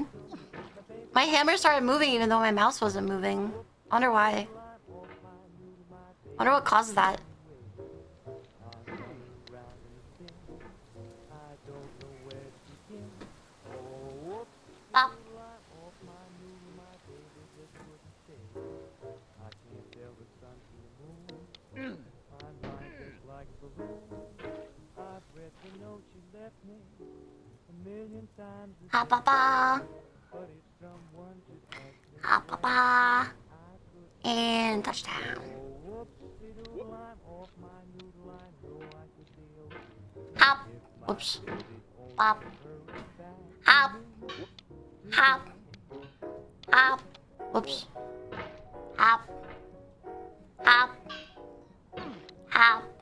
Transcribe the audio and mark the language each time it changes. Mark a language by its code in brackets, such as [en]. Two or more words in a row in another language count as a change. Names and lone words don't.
[en] My hammer started moving even though my mouse wasn't moving. I wonder why. I wonder what causes that. Stop. Ha ba ba. Ha ba ba. And touchdown. Hop. Whoops. Bop. Hop. Hop. Hop. Whoops. Hop. Hop. Hop.